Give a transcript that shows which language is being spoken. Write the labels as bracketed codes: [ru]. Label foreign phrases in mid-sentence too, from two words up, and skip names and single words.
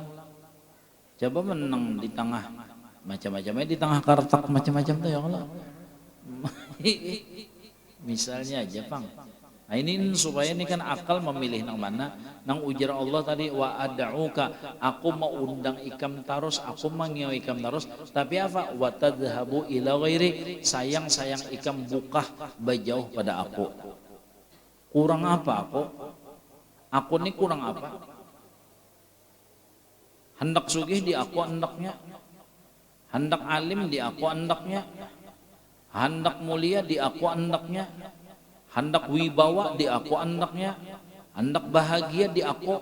[bjn] Coba menang di tengah macam-macamnya di tengah kartak macam-macam tuh ya Allah. Misalnya aja pang. Nah ini supaya ini kan akal memilih nang mana, nang ujar Allah tadi [ar] وأدعوك, [bjn] aku mau undang ikam tarus, aku mangiau ikam tarus, tapi apa? [ar] وتذهب إلى غيري, [bjn] sayang ikam buka bajauh pada aku. Kurang apa aku? Aku ini kurang apa? Hendak sugih di aku hendaknya, hendak alim di aku hendaknya, hendak mulia di aku hendaknya, hendak wibawa di aku hendaknya, hendak bahagia di aku.